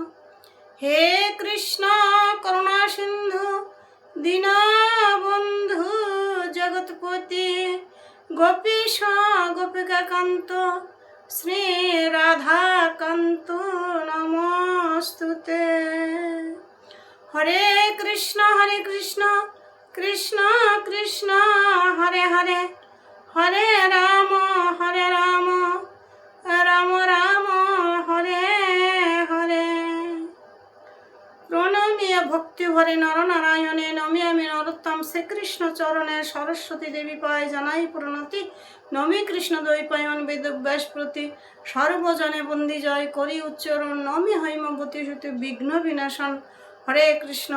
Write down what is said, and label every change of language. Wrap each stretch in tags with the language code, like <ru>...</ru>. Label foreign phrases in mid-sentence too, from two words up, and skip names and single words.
<sa>हे कृष्ण करुणा सिन्धु दीनबन्धु जगत्पति गोपीश गोपिकान्त श्री राधाकान्त नमोस्तुते हरे कृष्ण कृष्ण कृष्ण हरे हरे हरे राम राम राम हरे हरे</sa> <or>ପ୍ରଣମୀୟ ଭକ୍ତି ଭରେ ନର ନାରାୟଣେ ନମିୟାମି ନରୋତ୍ତମ ଶ୍ରୀକୃଷ୍ଣ ଚରଣେ ସରସ୍ୱତୀ ଦେବୀ ପାୟ ଜାନାଈ ପ୍ରଣତି ନମୀ କୃଷ୍ଣ ଦ୍ୱୈପାୟନ ବେଦବ୍ୟାସ ପ୍ରତି ସର୍ବଜନେ ବନ୍ଦୀ ଜୟ କରୀ ଉଚ୍ଚାରଣ ନମୀ ହୈମବତୀ ଶ୍ରୁତି ବିଘ୍ନ ବିନାଶନ</or> <sa>हरे कृष्ण</sa>